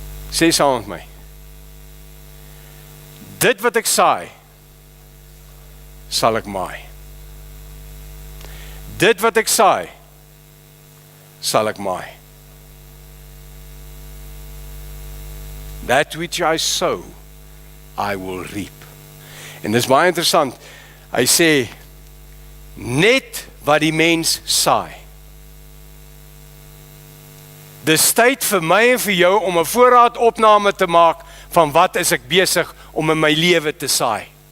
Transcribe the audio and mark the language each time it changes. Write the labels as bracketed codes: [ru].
[af] Sê saam met my. Dit wat ek saai, sal ek maai. Dit wat ek saai, sal ek maai. [en] That which I sow, I will reap. [af] En dis baie interessant. Hy sê, net wat die mens saai. Dis tyd vir my en vir jou om 'n voorraadopname te maak van wat is ek besig om in my lewe te saai.